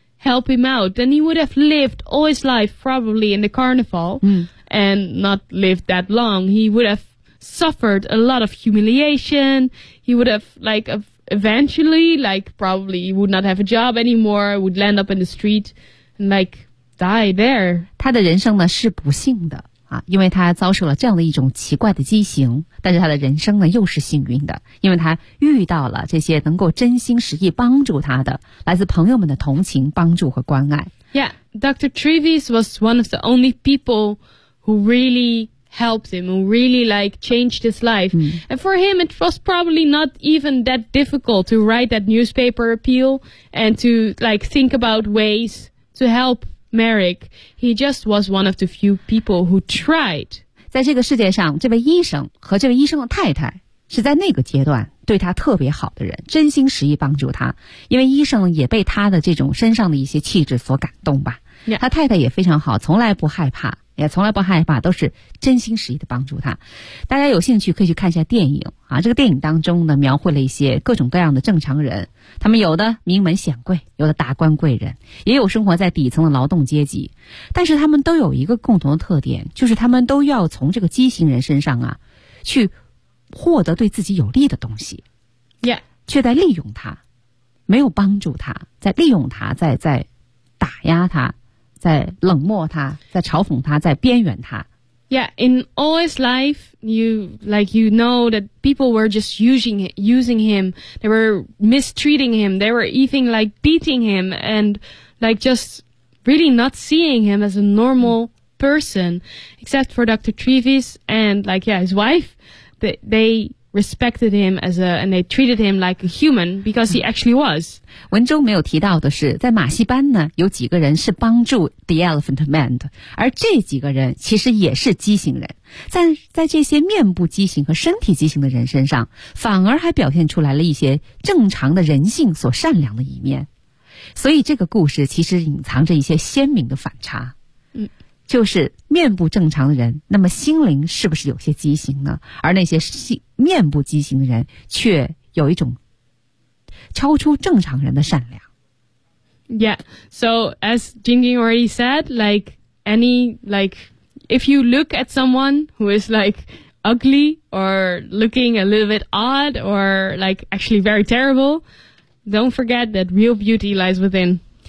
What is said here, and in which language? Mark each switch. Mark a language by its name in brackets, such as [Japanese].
[English] help him out, then he would have lived all his life probably in the carnival、and not lived that long. He would have suffered a lot of humiliation. He would have, like, eventually, like, probably he would not have a job anymore, would land up in the street and, like, die there. [Chinese] 他的人生呢是不幸的、啊、因为他遭受了这样的一种奇怪的畸形，但是他的人生呢又是幸运的，因为他遇到了这些能够真心实意帮助他的来自朋友们的同情、帮助和关爱。 [English] Yeah, Dr. Trevis was one of the only people who really helped him, who really like changed his life、and for him it was probably not even that difficult to write that newspaper appeal and to like think about ways to help Merrick. He just was one of the few people who tried. [Chinese] 在这个世界上，这位医生和这位医生的太太是在那个阶段对他特别好的人，真心实意帮助他，因为医生也被他的这种身上的一些气质所感动吧、 yeah. 他太太也非常好，从来不害怕，也从来不害怕，都是真心实意的帮助他。大家有兴趣可以去看一下电影啊，这个电影当中呢描绘了一些各种各样的正常人，他们有的名门显贵，有的达官贵人，也有生活在底层的劳动阶级，但是他们都有一个共同的特点，就是他们都要从这个畸形人身上啊去获得对自己有利的东西、 yeah. 却在利用他，没有帮助他，在利用他，在打压他，在冷漠他，在嘲讽他，在边缘他。 [English] Yeah, in all his life, you know that people were just using him, they were mistreating him, they were even like beating him, and like just really not seeing him as a normal person, except for Dr. Trevis and like, yeah, his wife, they respected him and they treated him like a human because he actually was. [Chinese] 文中没有提到的是，在马戏班呢，有几个人是帮助 The Elephant Man 的，而这几个人其实也是畸形人。在这些面部畸形和身体畸形的人身上，反而还表现出来了一些正常的人性所善良的一面。所以这个故事其实隐藏着一些鲜明的反差。就是面部正常的人，那么心灵是不是有些畸形呢？而那些面部畸形的人却有一种超出正常人的善良。 [English] Yeah, so as Jingjing already said, like any, like if you look at someone who is like ugly or looking a little bit odd or like actually very terrible, don't forget that real beauty lies within.